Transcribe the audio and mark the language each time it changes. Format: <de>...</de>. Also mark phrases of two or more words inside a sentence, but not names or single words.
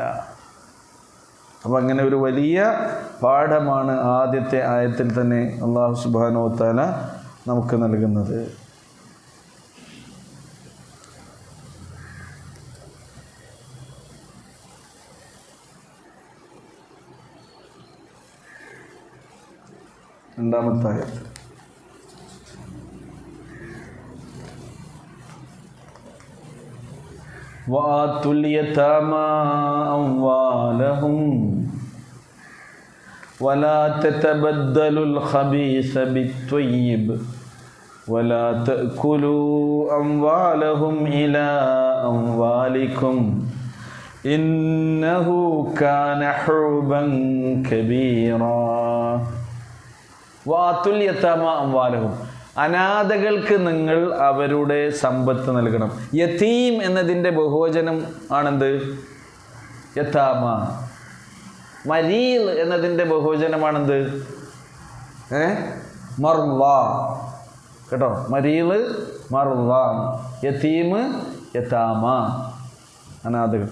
<ml>അപ്പം അങ്ങനെ ഒരു വലിയ പാഠമാണ് ആദ്യത്തെ ആയത്തിൽ തന്നെ അല്ലാഹു</ml> <ar>سبحانه وتعالى</ar> <ml>നമുക്ക് നൽകുന്നത്. രണ്ടാമത്തെ ആയത്ത്,</ml> <ar>وَآتُوا الْيَتَامَى أَمْوَالَهُمْ وَلَا تَتَبَدَّلُوا الْخَبِيثَ بِالطَّيِّبِ وَلَا تَأْكُلُوا أَمْوَالَهُمْ إِلَى أَمْوَالِكُمْ إِنَّهُ كَانَ حُوبًا كَبِيرًا. وَآتُوا الْيَتَامَى أَمْوَالَهُمْ.</ar> <ml>അനാഥകൾക്ക് നിങ്ങൾ അവരുടെ സമ്പത്ത് നൽകണം. യതീം എന്നതിൻ്റെ ബഹുവചനം ആണെന്ത്? യതാമ. മരീൽ എന്നതിൻ്റെ ബഹുവചനമാണെന്ത്? മർള. കേട്ടോ,</ml> <ar>مريض مرضى يتيم يتامى,</ar> <ml>അനാഥകൾ.</ml>